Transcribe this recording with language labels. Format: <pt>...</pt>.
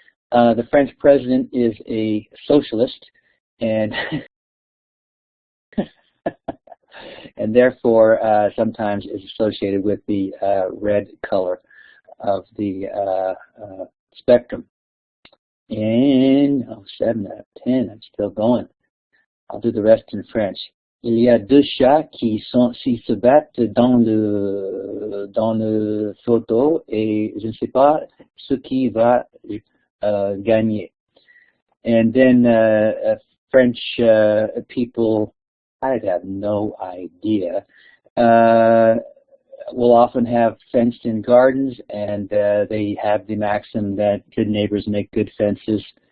<en>The French president is a socialist, and and therefore sometimes is associated with the red color of the spectrum. And 7 out of 10, I'm still going. I'll do the rest in French.</en> <fr>Il y a 2 chats qui se battent dans le photo et je ne sais pas ce qui va gagner.</fr> <en>And then French people, I have no idea, will often have fenced-in gardens, and they have the maxim that good neighbors make good fences.</en>